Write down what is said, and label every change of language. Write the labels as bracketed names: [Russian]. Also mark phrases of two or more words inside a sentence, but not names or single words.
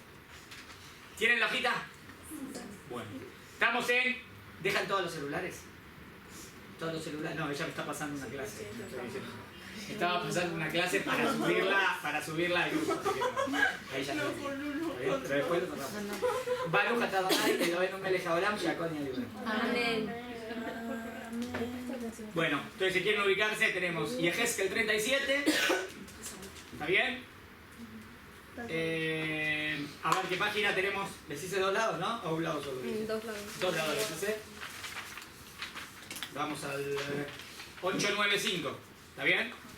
[Spanish] ¿Tienen la hojita? Bueno. Estamos en... ¿Dejan todos los celulares? Todos los celulares. No, ella me está pasando una clase. Estaba pasando una clase para subirla al grupo. Ahí ya no. Pero después lo tratamos. [Hebrew] ברוך אתה אדני אלהינו מלך העולם שהכל נהיה בדברו. [Spanish] Amén. Bueno, entonces si quieren ubicarse tenemos Yehezkel 37. ¿Está bien? A ver qué página tenemos. Les hice 2 lados, ¿no? O un lado solo. 2 lados. 2 lados les hice. Vamos al 895. ¿Está bien?